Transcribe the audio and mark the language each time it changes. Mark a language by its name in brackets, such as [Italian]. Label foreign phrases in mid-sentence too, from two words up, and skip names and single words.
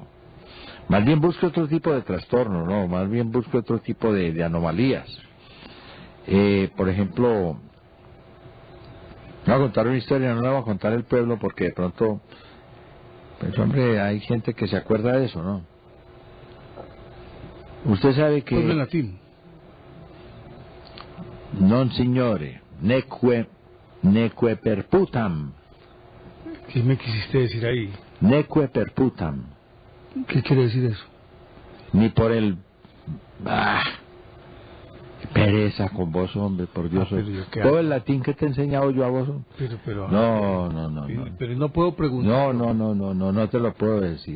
[Spanish] Más bien busque otro tipo de trastorno, no, más bien busque otro tipo de anomalías. Por ejemplo, voy a contar una historia, no la voy a contar el pueblo porque de pronto, pues hombre, hay gente que se acuerda de eso, ¿no? Usted sabe que... Pueblo en latín. [Latin] Non signore, neque perputam. [Spanish] ¿Qué me quisiste decir ahí? [Latin] Neque perputam. [Spanish] ¿Qué quiere decir eso? Ni por el... pereza con vos, hombre, por Dios. Todo el latín que te he enseñado yo a vos. Pero no. Pero no puedo preguntar. No te lo puedo decir,